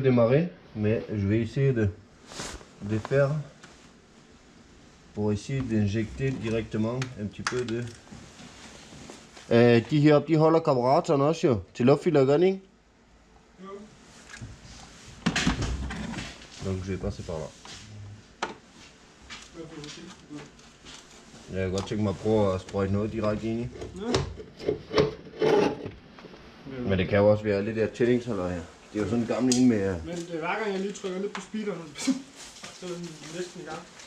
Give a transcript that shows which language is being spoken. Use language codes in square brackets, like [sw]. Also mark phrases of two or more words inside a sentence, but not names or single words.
[fr] démarrer, mais je vais essayer de faire pour essayer d'injecter directement un petit peu de... [da] de her, de holder karburatoren også jo, til luftfilteret, ikke? [fr] Donc je vais passer par là. [da] Jeg kan godt tænke mig at prøve at sprøjte noget direkte ind i. Men det kan jo også være lidt der tændingsholder her. Det er jo sådan en gammel en med... Men det er hver gang jeg lige trykker lidt på speederen, så er den næsten i gang.